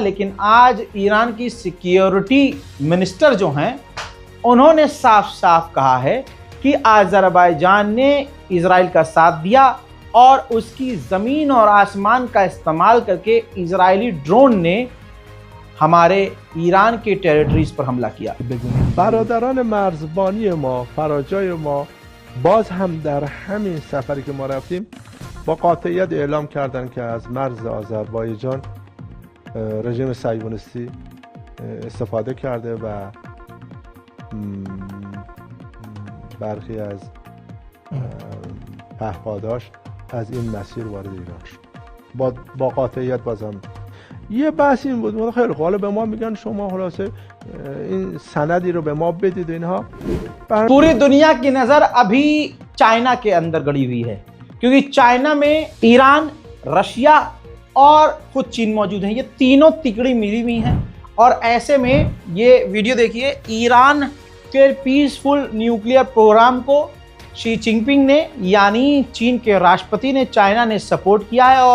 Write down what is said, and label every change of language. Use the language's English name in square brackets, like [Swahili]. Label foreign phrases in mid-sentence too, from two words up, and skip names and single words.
[Hindi] लेकिन आज ईरान की [English] security minister [Hindi] जो हैं, उन्होंने साफ साफ कहा है कि अजरबैजान ने इजराइल का साथ दिया और उसकी ज़मीन और आसमान का इस्तेमाल करके इजरायली ड्रोन ने हमारे ईरान के टेरिटरीज पर हमला किया। [Persian] برادران مرزبانی ما، فراجای ما باز هم در همین سفری که ما رفتیم با قاطعیت اعلام کردن که از مرز آذربایجان رژیم صهیونیستی استفاده کرده و برخی از پهپاداش از این مسیر وارد ایران شد. با قاطعیت بازم یه بحث این بود، خیلی خوب، حالا به ما میگن شما خلاصه این सनदी رو به ما بدید اینها। [Hindi] पूरी दुनिया की नजर अभी चाइना के अंदर गड़ी हुई है, क्योंकि चाइना में ईरान, रशिया और खुद चीन मौजूद हैं। ये तीनों तिकड़ी मिली हुई हैं। और ऐसे में ये वीडियो देखिए, ईरान के [English] peaceful nuclear program [Hindi] को शी जिनपिंग ने, यानी चीन के राष्ट्रपति ने, चाइना ने सपोर्ट किया है।